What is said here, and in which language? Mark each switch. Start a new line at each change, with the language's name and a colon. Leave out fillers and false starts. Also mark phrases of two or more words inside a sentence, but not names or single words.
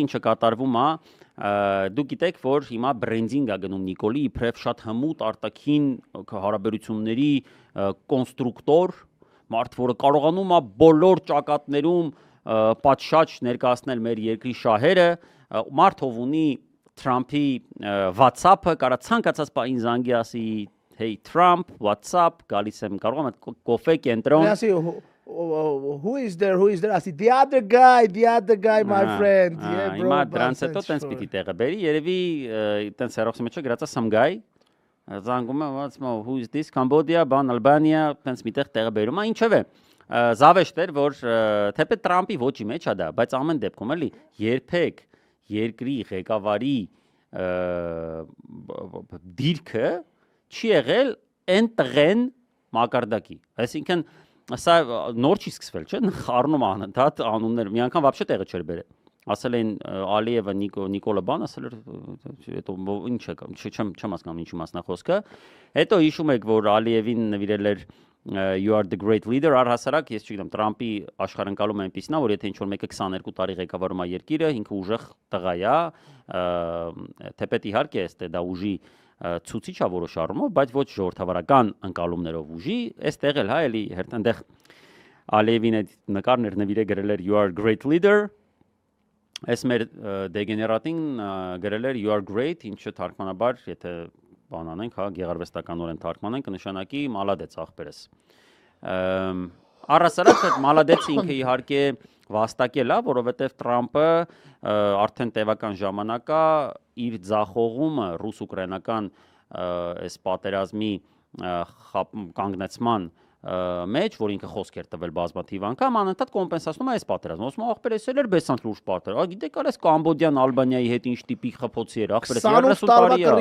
Armenian: ինչը կատարվում է, դու գիտեք, որ հիմա բրենդինգ է գնում Նիկոլի, իբրև շատ հմուտ արտաքին հարաբերությունների կոնստրուկտոր, մարդ, որը կարողանում է բոլոր ճակատներում պատշաճ ներկայացնել մեր երկրի շահերը, մարդ ով ունի Թրամփի WhatsApp-ը, կարա ցանկացած բան զանգի ասի
English: Hey Trump, what's up?
Armenian: Գալիս եմ, կարող եմ կոֆե կենտրոն։
English: Who is there? I see the other guy, my friend. Yeah, bro.
Armenian: Հիմա դրանց հետո տենց պիտի տեղը բերի, երևի տենց հերոսի մեջ գրած է
English: some guy։
Armenian: Զանգում է,
English: who is this? Cambodia,
Armenian: բան Albania, տենց միտեղ տեղը բերում է, ինչևէ։ Զավեշտ էր, որ թեպետ Տրամփի ոչի մեջ է դա, բայց ամեն դեպքում էլի երբեք երկրի ղեկավարի դիրքը չի եղել այն տղեն մակարդակի։ Այսինքն սա նոր չի սկսվել, չէ՞, խառնում անընդհատ անուններ։ Մի անգամ вообще տեղը չէր բերել։ Ասել են Ալիևը Նիկոլը բան, ասել էր, հետո ինչ է, չեմ հասկանում ինչի մասն է խոսքը։ Հետո հիշում եք, որ Ալիևին նվիրել էր
English: You are the great leader,
Armenian: առհասարակ, ես չգիտեմ, Տրամփի աշխարհընկալումը այնպեսին է, որ եթե ինչ-որ մեկը 22 տարի ղեկավարում է երկիրը, ինքը ուժեղ տղա է, թեպետ իհարկե է դա ուժի ցուցիչ է որոշ առումով, բայց ոչ ժողովրդավարական ընկալումներով ուժի, այստեղ էլ հա էլի հերթանդեղ Ալիևին այդ նկարն էր նվիրել գրել էր
English: You are great leader,
Armenian: այս մեր դեգեներատին գրել էր
English: You are great,
Armenian: ինչը թարգմանաբար, եթե բան անենք, հա, գեղարվեստականորեն թարգմանենք, կնշանակի մալադեց ախպերս։ Առհասարակ այդ մալադեցը ինքը իհարկե վաստակել է, որովհետև Տրամփը արդեն տևական ժամանակ է իր ձախողումը ռուս-ուկրաինական այս պատերազմի կանգնեցման մեջ, որ ինքը խոսք էր տվել բազմաթիվ անգամ, անընդհատ կոմպենսացնում է այս պատերազմը։ Ասում է, ախպեր, էս էլ էր բեսանտ լուրջ պատերազմ։ Գիտեք, արես Կամբոդյան, Ալբանիայի հետ ինչ տիպի խփոցի էր, ախպեր, 30 տարի է։